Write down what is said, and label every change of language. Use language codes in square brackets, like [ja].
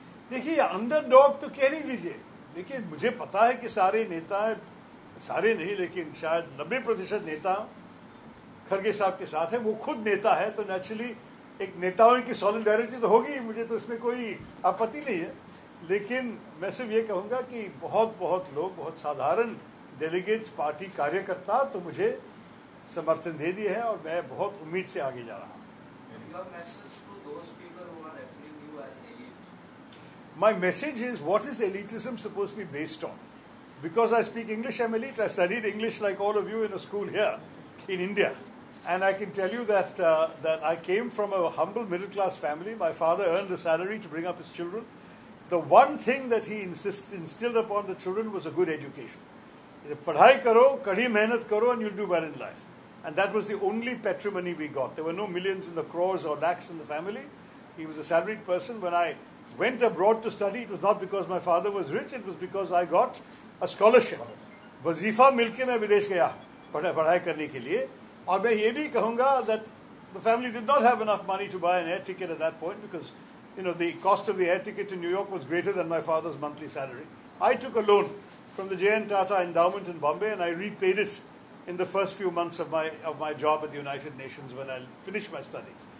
[hi] देखिए, अंडरडॉग तो कह नहीं दीजिए। देखिए, मुझे पता है कि सारे नेता, सारे नहीं लेकिन शायद 90% नेता खड़गे साहब के साथ है। वो खुद नेता है, तो नेचुरली एक नेताओं की सॉलिडारिटी तो होगी, मुझे तो इसमें कोई आपत्ति नहीं है। लेकिन मैं सिर्फ ये कहूँगा कि बहुत लोग, बहुत साधारण डेलीगेट्स, पार्टी कार्यकर्ता तो मुझे समर्थन दे दिए हैं और मैं बहुत उम्मीद से आगे जा रहा हूँ. [en] Your message to those people who are referring you as elite. My message is, what is elitism supposed to be based on? Because I speak English, I'm elite. I studied English like all of you in a school here in India. And I can tell you that I came from a humble middle-class family. My father earned a salary to bring up his children. The one thing that he instilled upon the children was a good education. [hi] Padhai karo, kadi mehnat karo, [en] and you'll do well in life. And that was the only patrimony we got. There were no millions in the crores or lakhs in the family. He was a salaried person. When I went abroad to study, it was not because my father was rich, it was because I got a scholarship. [hi] वजीफा मिलके मैं विदेश गया पढ़ाई करने के लिए. और मैं ये भी कहूँगा [en] that the family did not have enough money to buy an air ticket at that point because, you know, the cost of the air ticket to New York was greater than my father's monthly salary. I took a loan from the J.N. Tata Endowment in Bombay and I repaid it in the first few months of my job at the United Nations when I finished my studies.